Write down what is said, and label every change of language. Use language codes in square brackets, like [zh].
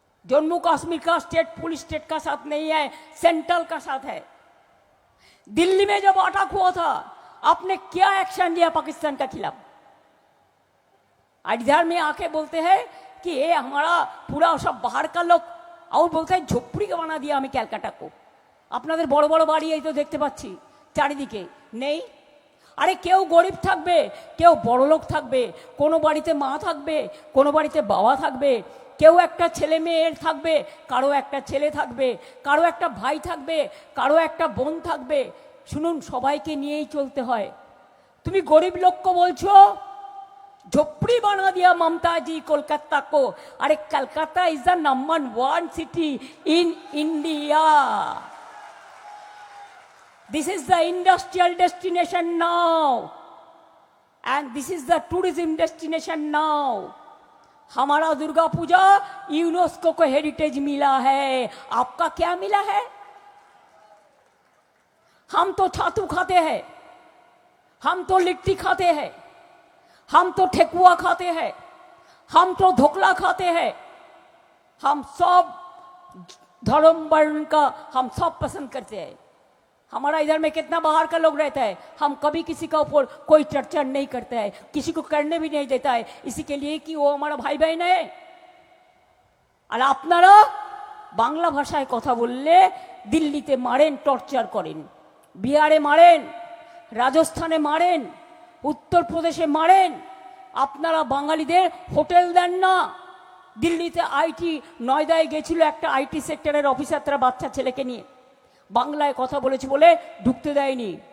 [hi] जम्मू कश्मीर का state police state का साथ नहीं है, सेंट्रल का साथ है। दिल्ली में जब अटैक हुआ था, आपने क्या एक्शन लिया पाकिस्तान के खिलाफ? इधर में आके बोलते हैं कि ये हमारा पूरा सब बाहर का लोग, और बोलते हैं झोपड़ी का बना दिया हमें ক্যালকাটা को। [bn] আপনাদের বড় বড় বাড়ি এই তো দেখতে পাচ্ছি চারিদিকে নেই। আরে কেউ গরিব থাকবে, কেউ বড় লোক থাকবে, কোনো বাড়িতে মা থাকবে, কোনো বাড়িতে বাবা থাকবে, কেউ একটা ছেলে মেয়ের থাকবে, কারো একটা ছেলে থাকবে, কারো একটা ভাই থাকবে, কারো একটা বোন থাকবে। শুনুন, সবাইকে নিয়েই চলতে হয়। তুমি গরিব লোককে বলছো [hi] झोपड़ी बना दिया ममता जी कोलकाता को। [en] अरे Calcutta is the number 1 city in India. This is the industrial destination now and this is the tourism destination now. [hi] हमारा दुर्गा पूजा यूनेस्को को हेरिटेज मिला है, आपका क्या मिला है? हम तो छातू खाते हैं, हम तो लिट्टी खाते हैं, हम तो ठेकुआ खाते हैं, हम तो ढोकला खाते हैं। हम सब धर्म वर्ण का हम सब पसंद करते हैं। हमारा इधर में कितना बाहर का लोग रहता है, हम कभी किसी का ऊपर कोई चर्चा नहीं करता है, किसी को करने भी नहीं देता है, इसी के लिए कि वो हमारा भाई बहन है। [bn] और আপনারা বাংলা ভাষায় কথা বললে দিল্লিতে মারেন, টর্চার করেন, বিহারে মারেন, রাজস্থানে মারেন, उत्तर प्रदेशे मारेन। আপনারা বাঙালিদের হোটেল দেন না। দিল্লিতে আইটি নয়দায় গেছিল একটা আইটি সেক্টরের অফিসার, তারা বাচ্চা ছেলেকে নিয়ে বাংলায় কথা বলেছে বলে ঢুকতে দেয়নি।